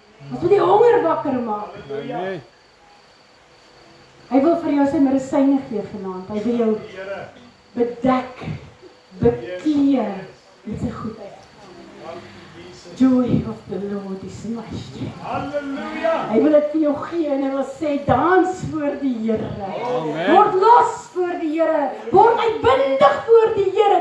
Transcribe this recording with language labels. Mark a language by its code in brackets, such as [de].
[af] Ons moet die honger wakker maak. Hy wil vir jou sy medisyne gee vanaand. Hy wil jou bedek, bekleed met sy goedheid. [en] Joy of the Lord is my strength. [af] Hy wil dit vir jou gee en hy wil sê, dans voor die Here. Word los voor die Here. Word uitbundig voor die Here.